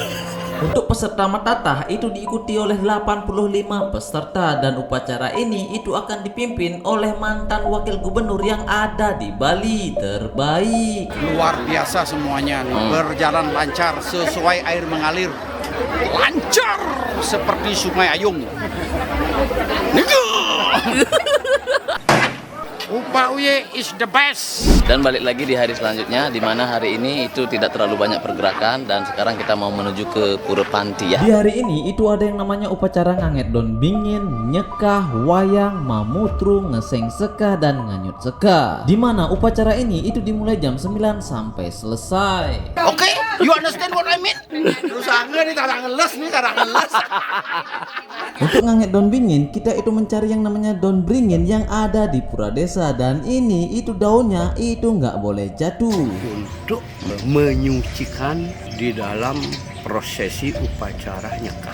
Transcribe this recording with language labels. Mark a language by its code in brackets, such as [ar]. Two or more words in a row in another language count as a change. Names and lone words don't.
[id] Untuk peserta metata itu diikuti oleh 85 peserta, dan upacara ini itu akan dipimpin oleh mantan wakil gubernur yang ada di Bali terbaik. Luar biasa semuanya, berjalan lancar sesuai air mengalir. Lancar seperti Sungai Ayung. [en] Upa Uye is the best. [id] Dan balik lagi di hari selanjutnya, di mana hari ini itu tidak terlalu banyak pergerakan dan sekarang kita mau menuju ke Pura Panti ya. Di hari ini itu ada yang namanya upacara nganget don bingin, nyekah, wayang, mamutru, ngeseng seka, dan nganyut seka. Di mana upacara ini itu dimulai jam 9 sampai selesai. Oke. [en] You understand what I mean? [ban] Rusangnya nih tarang ngeles nih, tarang ngeles. [id] Untuk nganget daun beringin, kita itu mencari yang namanya daun beringin yang ada di pura desa. Dan ini itu daunnya itu nggak boleh jatuh. Untuk menyucikan di dalam prosesi upacara nyekah.